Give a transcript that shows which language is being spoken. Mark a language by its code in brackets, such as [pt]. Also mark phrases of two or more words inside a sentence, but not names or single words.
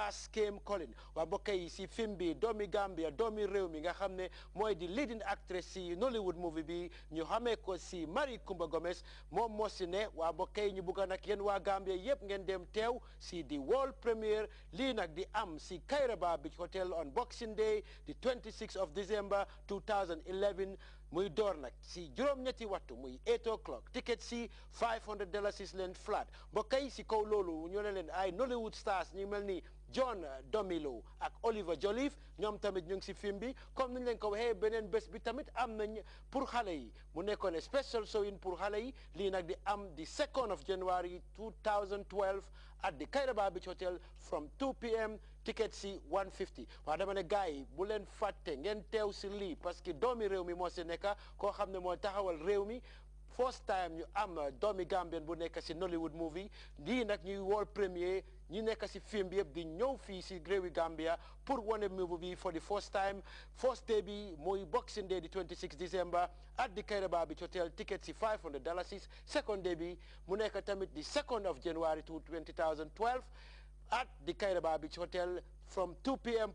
[wo] Stars Came Calling waa mbokk yi si film bi doomi Gambia doomi réew mi nga xam ne mooy di [en] leading actress [wo] si [en] Nollywood movie [wo] bi ñu xamee ko si Marie Kumba Gomez moom moo si ne waa mbokk yi ñu bugga nag yéen waa Gambia yëpp ngeen dem teew si di [en] world premiere [wo] lii nag di am si Kairaba Beach Hotel [en] on Boxing Day the 26th of December 2011 [wo] muy door nag si juróom-ñetti waxtu muy [en] 8 o'clock [wo] ticket si $500 is leen flat mbokk yi si kaw loolu ñu ne leen ay [en] Nollywood stars [wo] ñu mel ni John Domilo ak Oliver Joliffe ñoom tamit ñu ngi si film bi comme niñ leen ko waxee beneen bés bi tamit am nañ pour xale yi mu nekkoon [en] special showing [wo] pour xale yi lii nag di am [en] the 2nd of January 2012 at the Kairaba Beach Hotel from 2 p.m. [wo] ticket si $150 waaw dama ne gars yi bu leen fàtte ngeen teew si lii [fr] parce que [wo] doomi réew mi moo si nekk koo xam ne mooy taxawal réew mi [en] first time [wo] ñu am doomi Gambien bu nekk si [en] Nollywood movie [wo] lii nag ñuy [en] world premiere [wo] ñi nekk si film bi yëpp di ñëw fii si réewi Gambia pour wane movie bi [en] for the first time first day [wo] bi mooy Boxing Day di [en] 26 December at the Kairaba Beach Hotel [wo] ticket si $500 [en] second day [wo] bi mu nekk tamit [en] the 2nd of January 2012 at the Kairaba Beach Hotel from 2 p.m.